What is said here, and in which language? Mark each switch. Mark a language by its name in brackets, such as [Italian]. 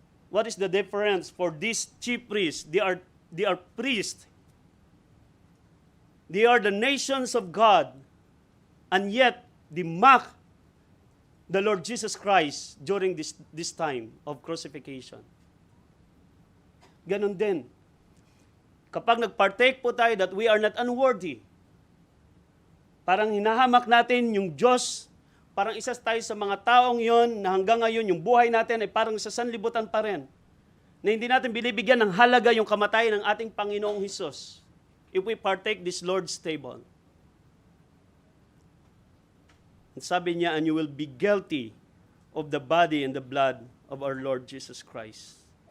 [English] What is the difference for these chief priests? They are priests. They are the nations of God, and yet they mock the Lord Jesus Christ during this time of crucifixion. [Filipino] Ganon din. Kapag nagpartake po tayo [English] that we are not unworthy, [Filipino] parang hinahamak natin yung Diyos, parang isa tayo sa mga taong yon na hanggang ngayon yung buhay natin ay parang sa sanlibutan pa rin, na hindi natin binibigyan ng halaga yung kamatayan ng ating Panginoong Hesus [English] if we partake this Lord's table. And [Filipino] sabi niya, [English] and you will be guilty of the body and the blood of our Lord Jesus Christ.